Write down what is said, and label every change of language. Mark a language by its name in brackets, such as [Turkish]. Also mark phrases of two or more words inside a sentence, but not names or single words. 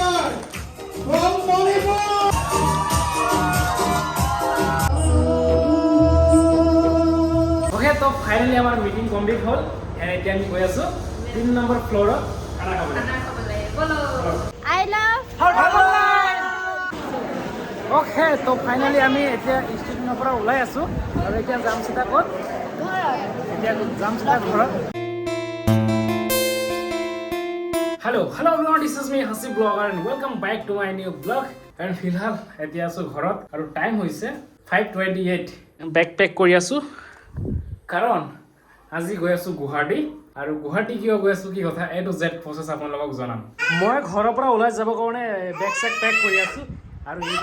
[English] from Manipur. Okay, so finally our meeting complete [Assamese] hall and এতিয়া আমি গৈ আছো 3 নম্বৰ ফ্লোৰত খানা খাবলৈ বলো [English] I love [Assamese] ওকে তো ফাইনালি আমি এতিয়া ষ্টেচনৰ পৰা ওলাই আছো আৰু এতিয়া যাম চিধা ক'ত এতিয়া যাম চিধা ঘৰত [English] Hello everyone, this is me Hasib Blogger and welcome back to my new vlog and [Assamese] ফিলহাল এতিয়া আছো ঘৰত আৰু টাইম হৈছে 5:28 বেকপেক কৰি আছো কাৰণ আজি গৈ আছো গুৱাহাটী আৰু গুৱাহাটী কিয় গৈ আছো কি কথা [English] A to Z process [Assamese] আপোনালোকক জনাম মই ঘৰৰ পৰা ওলাই যাব কাৰণে বেগ চেক পেক কৰি আছো আৰু